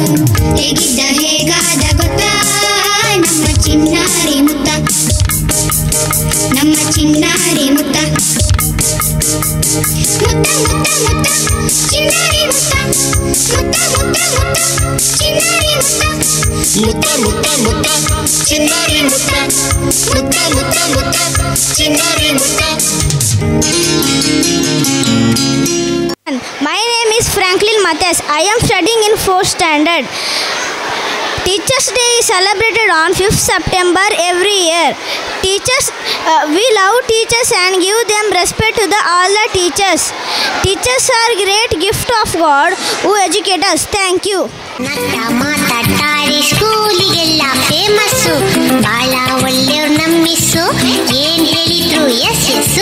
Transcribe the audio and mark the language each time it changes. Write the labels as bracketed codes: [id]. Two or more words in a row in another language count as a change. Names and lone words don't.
[kn] ಹೇಗಿದ್ದ ಹೇಗಾದ ಗೊತ್ತಾ ನಮ್ಮ ಚಿನ್ನಾರಿ ಮುತ್ತ, ನಮ್ಮ ಚಿನ್ನಾರಿ ಮುತ್ತ. ಮುತ್ತ ಮುತ್ತ ಮುತ್ತ ಚಿನ್ನಾರಿ ಮುತ್ತ, ಮುತ್ತ ಮುತ್ತ ಮುತ್ತ ಚಿನ್ನಾರಿ ಮುತ್ತ, ಮುತ್ತ ಮುತ್ತ ಮುತ್ತ ಚಿನ್ನಾರಿ ಮುತ್ತ, ಮುತ್ತ ಮುತ್ತ ಮುತ್ತ ಚಿನ್ನಾರಿ ಮುತ್ತ. [en] My name is Franklin Matthias. I am studying in 4th standard. Teachers' Day is celebrated on 5th September every year. Teachers, we love teachers and give them respect to all the teachers. Teachers are great gift of God who educate us. Thank you. [kn] ನತ್ತ ಮಾತಾಡ್ತಾರೆ ಸ್ಕೂಲಿಗೆಲ್ಲ ಫೇಮಸ್ಸು, ಬಾಳ ಒಳ್ಳೆಯವ್ರು ನಮ್ಮಿಸ್ಸು, ಏನ್ ಹೇಳಿದ್ರು ಎಸ್ ಎಸ್ಸು.